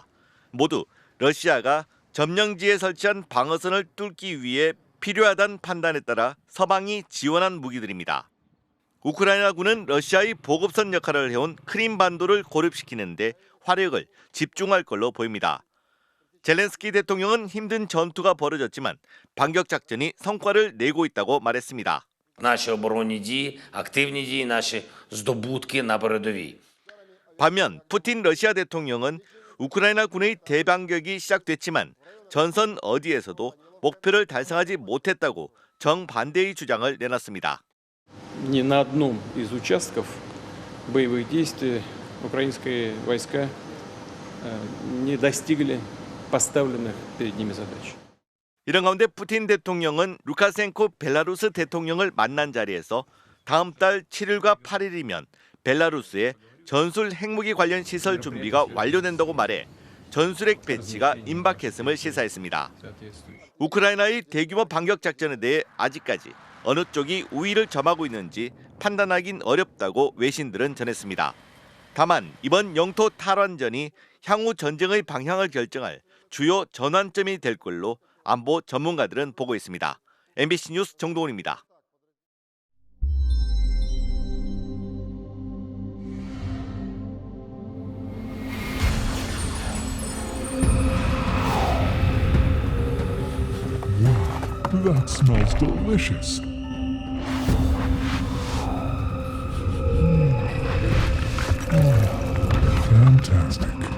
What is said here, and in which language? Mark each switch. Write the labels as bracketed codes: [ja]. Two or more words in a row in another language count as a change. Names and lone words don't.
[ko] 모두 러시아가 점령지에 설치한 방어선을 뚫기 위해 필요하다는 판단에 따라 서방이 지원한 무기들입니다. 우크라이나군은 러시아의 보급선 역할을 해온 크림반도를 고립시키는 데 화력을 집중할 걸로 보입니다. 젤렌스키 대통령은 힘든 전투가 벌어졌지만 반격 작전이 성과를 내고 있다고 말했습니다. [uk] Наші оборонні дії, активні дії, наші здобутки на передовій. [ko] 반면 푸틴 러시아 대통령은 우크라이나 군의 대반격이 시작됐지만 전선 어디에서도 목표를 달성하지 못했다고 정반대의 주장을 내놨습니다. [ru] Ни на одном из участков боевых действий украинские войска не достигли поставленных перед ними задач. [ko] 이런 가운데 푸틴 대통령은 루카센코 벨라루스 대통령을 만난 자리에서 다음 달 7일과 8일이면 벨라루스에 전술 핵무기 관련 시설 준비가 완료된다고 말해 전술핵 배치가 임박했음을 시사했습니다. 우크라이나의 대규모 반격 작전에 대해 아직까지 어느 쪽이 우위를 점하고 있는지 판단하긴 어렵다고 외신들은 전했습니다. 다만 이번 영토 탈환전이 향후 전쟁의 방향을 결정할 주요 전환점이 될 걸로 안보 전문가들은 보고 있습니다. MBC 뉴스 정동훈입니다. [en] That smells delicious. Fantastic.